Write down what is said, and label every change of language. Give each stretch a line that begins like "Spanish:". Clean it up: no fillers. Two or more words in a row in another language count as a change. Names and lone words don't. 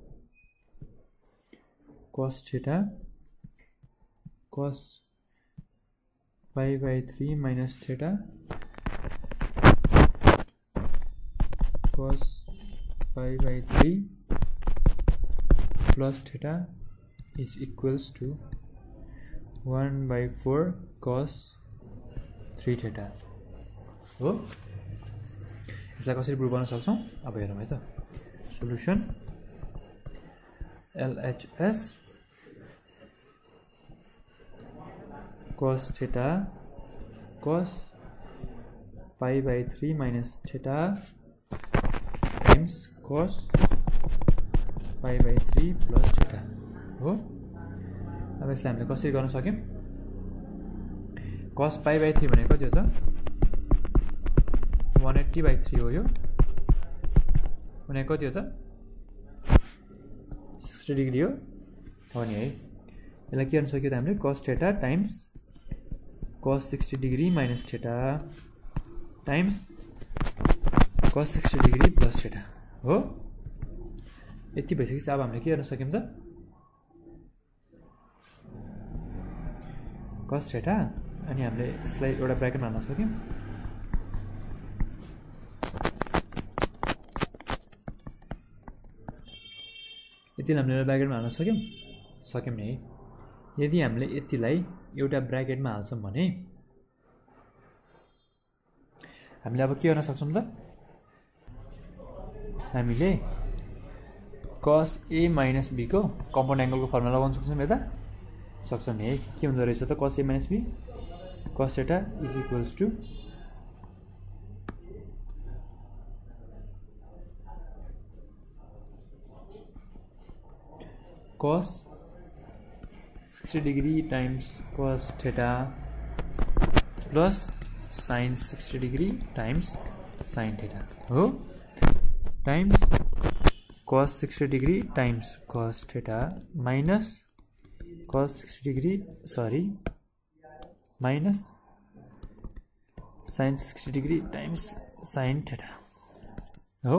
English: cos theta cos pi by 3 minus theta cos pi by 3 plus theta is equals to 1 by 4 cos 3 theta हो।
Nepali: यसलाई कसरी प्रुभ गर्न सक्छौं अब हेरौं है त।
English: सोलुसन LHS cos theta cos pi by 3 minus theta times cos pi by 3 plus theta हो।
Nepali: अब यसलाई हामीले कसरी गर्न सक्यौं
English: cos pi by 3
Nepali: भनेको कति हो त 180 by 3 हो। यो भनेको कति हो त 60 डिग्री हो नि है। यसलाई के गर्न सक्यो त हामीले
English: cos theta times cos 60 डिग्री minus theta times cos 60 डिग्री plus theta हो।
Nepali: यति भइसकेपछि अब हामीले के गर्न सक्यौं त
English: cos theta
Nepali: अनि हामीले यसलाई एउटा ब्र्याकेटमा हाल्न सक्यौं यतिलाई हामीले ब्राकेटमा हाल्न सक्यौँ नि है। यदि हामीले यतिलाई एउटा ब्राकेटमा हाल्छौँ भने हामीले अब के गर्न सक्छौँ त, हामीले
English: cos A minus B
Nepali: को
English: compound angle को
Nepali: फर्मुला लगाउन सक्छौँ यता, सक्छौँ नि है। के हुँदो रहेछ त,
English: cos A minus B cos theta is equals to cos 60 degree times cos theta plus sin 60 degree times sin theta हो, times cos 60 degree times cos theta minus cos 60 degree minus sin 60 degree times sin theta हो।